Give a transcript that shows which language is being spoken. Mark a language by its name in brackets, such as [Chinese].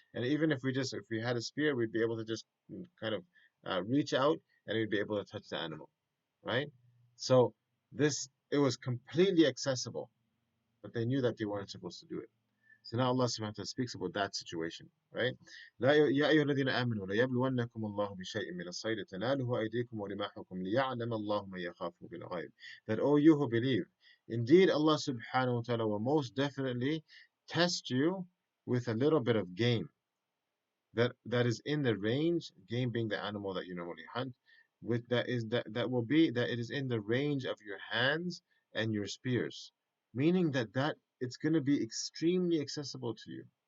[English] And even if we had a spear, we'd be able to just kind of reach out and we'd be able to touch the animal, right? So it was completely accessible, but they knew that they weren't supposed to do it. So now Allah subhanahu wa ta'ala speaks about that situation, right? [Arabic] يا أيها الذين آمنوا ليبلونكم الله بشيء من الصيد تناله أيديكم ورماحكم ليعلم الله من يخافه بالغيب. [English] That all you who believe, indeed Allah subhanahu wa ta'ala will most definitely test you with a little bit of game that is in the range, game being the animal that you normally hunt, with that will be that it is in the range of your hands and your spears, meaning that it's going to be extremely accessible to you.